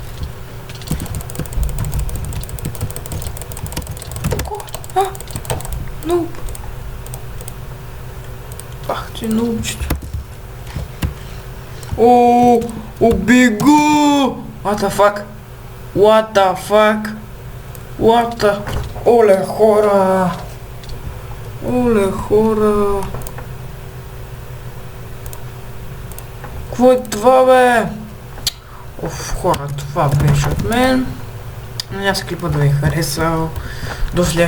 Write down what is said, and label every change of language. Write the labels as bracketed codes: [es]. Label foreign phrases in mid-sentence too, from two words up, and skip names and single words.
[ru] А? Нуб. Ах ты нубчик. О, убегу. [en] What the fuck? What the fuck? What the... [bg] Оле хора. Оле хора. Какво е това, бе? Оф, хора, това беше от мен. Надявам се клипа да ви е харесал. До следващите клипове.